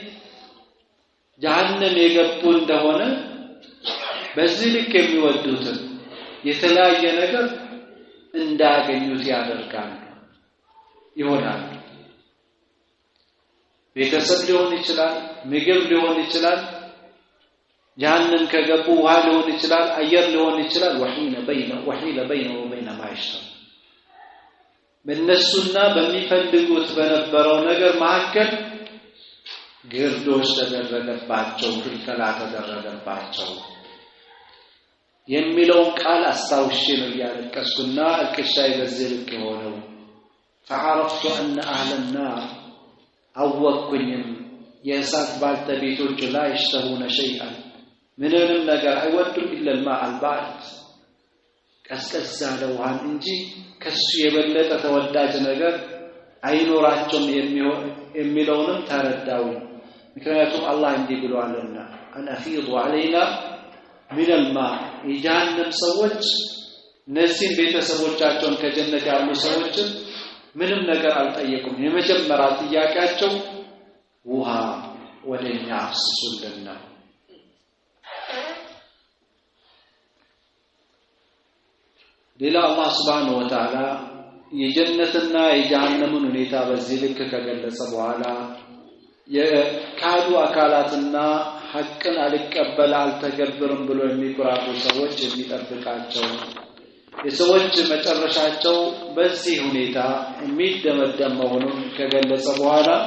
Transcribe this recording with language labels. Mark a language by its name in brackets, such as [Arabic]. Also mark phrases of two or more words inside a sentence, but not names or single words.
[Amharic] ጀሃነም የገቡ እንደሆነ በዚህ ልክ የሚወዱትን የተለያየ ነገር እንዳገኙት ያደርጋሉ ይሆናል ቤተሰብ ሊሆን ይችላል ምግብ ሊሆን ይችላል ጀሃነም ከገቡ ውሃ ሊሆን ይችላል አየር ሊሆን ይችላል [Arabic] وحيل بينه وبين ما يشتهون [Amharic] በእነሱና በሚፈልጉት በነበረው ነገር መካከል ግርዶሽ ተደረገባቸው ክልከላ ተደረገባቸው የሚለው ቃል አስታውሼ ነው ያለቀስኩና አልከሻይ በዚህ ልክ [Arabic] ሆነው فعرفت أن أهل النار أوقنهم [Amharic] የእሳት ባልተቤቶች [Arabic] لا يشتهون شيئا ምንም [Amharic] ነገር አይወዱም [Arabic] إلا الماء البارد [Amharic] ቀዝቀዝ ያለ ውሃን እንጂ ከሱ የበለጠ ተወዳጅ ነገር አይኖራቸውም የሚለውንም ተረዳው ምክንያቱም አላህ እንዲህ ብሏልና [Arabic] أنفيض علينا من الماء [Amharic] የጀሃነም ሰዎች እነዚህን ቤተሰቦቻቸውን ከጀነት ያሉ ሰዎች ምንም ነገር አልጠየቁም የመጀመሪያ ጥያቄያቸው ውሃ ወደኛ አፍስሱልን ሌላ አላህ [Arabic] سبحانه وتعالى [Amharic] የጀነትና የጀሃነምን ሁኔታ በዚህ ልክ ከገለጸ በኋላ የካዱ አካላትና ሐቅን አልቀበል አልተገብርም ብሎ የሚቆራጡ ሰዎች የሚጠብቃቸው የሰዎች መጨረሻቸው በዚህ ሁኔታ የሚደመደም መሆኑን ከገለጸ በኋላ